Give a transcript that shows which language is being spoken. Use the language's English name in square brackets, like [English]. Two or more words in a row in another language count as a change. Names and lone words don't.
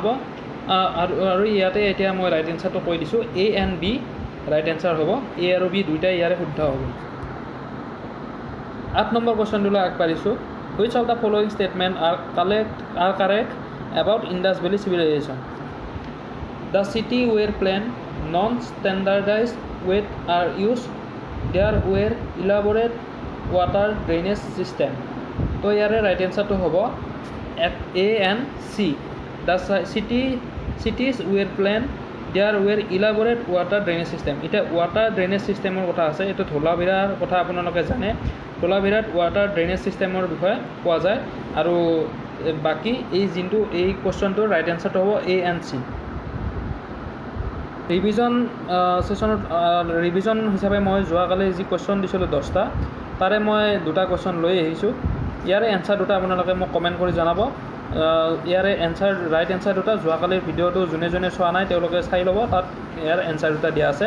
[Assamese] আৰু ইয়াতে এতিয়া মই [English] right answerটো [Assamese] কৈ দিছোঁ, [English] A and B right answer হ'ব। [Assamese] A আৰু B দুইটাই ইয়াৰে শুদ্ধ হ'ব। 8 নম্বৰ কুৱেশ্যনটোলৈ আগবাঢ়িছোঁ। [English] Which of the following statement are correct about Indus Valley Civilisation? The city were plain, non-standardized weight are used. There were elaborate water drainage system. [Assamese] তো ইয়াৰে [English] right answerটো [Assamese] হ'ব [English] A and C. The cities were plain, there were elaborate water drainage system. [Assamese] এতিয়া [English] water drainage systemৰ [Assamese] কথা আছে, এইটো ধোলাভিৰাৰ কথা আপোনালোকে জানে। ধোলাভিৰাত [English] water drainage systemৰ [Assamese] বিষয়ে পোৱা যায়। আৰু বাকী এই কুৱেশ্যনটোৰ [English] right answerটো [Assamese] হ'ব [English] A and C। revision sessionত [Assamese] ৰিভিজন হিচাপে মই যোৱাকালি যি কুৱেশ্যন দিছিলোঁ 10টা, তাৰে মই 2টা কুৱেশ্যন লৈ আহিছোঁ। ইয়াৰে এনচাৰ দুটা আপোনালোকে মোক কমেণ্ট কৰি জনাব। ইয়াৰে [English] right answer [Assamese] দুটা যোৱাকালিৰ ভিডিঅ'টো যোনে চোৱা নাই তেওঁলোকে চাই ল'ব, তাত ইয়াৰ এনচাৰ দুটা দিয়া আছে।